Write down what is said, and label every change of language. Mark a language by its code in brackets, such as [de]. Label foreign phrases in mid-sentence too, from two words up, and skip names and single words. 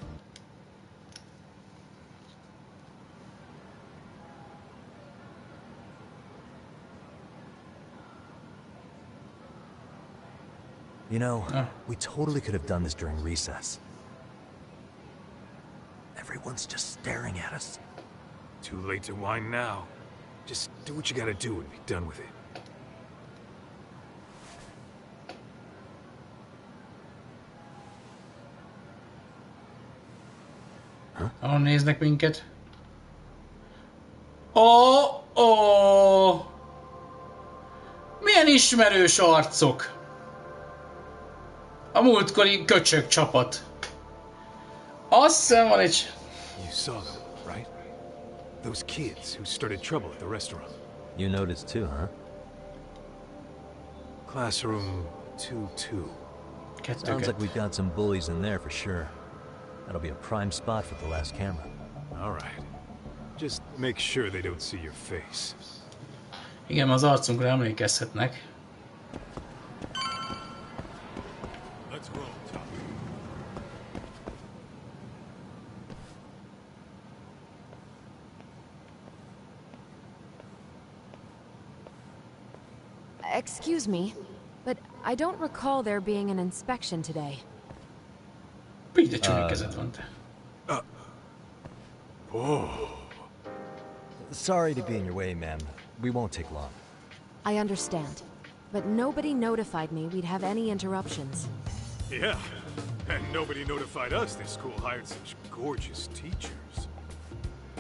[en] You know, we totally could have done this during recess. Everyone's just staring at us. Too late to whine now. Just do what you gotta do and be done with it. [hu] Ahol néznek minket. Ó! Milyen ismerős arcok! A múltkori köcsög csapat. Azt hiszem van egy... [en] You saw them, right? Those kids who started trouble at the restaurant. You noticed too, huh? Classroom 2-2. Sounds like we've got some bullies in there for sure. That'll be a prime spot for the last camera. All right. Just make sure they don't see your face. [hu] Igen, az arcunkra emlékezhetnek. [en] Let's roll, Tom. Excuse me, but I don't recall there being an inspection today. [hu] Így a csúnya kezed van te. [en] Sorry to be in your way, ma'am. We won't take long. I understand, but nobody notified me we'd have any interruptions. Yeah, and nobody notified us this school hired such gorgeous teachers.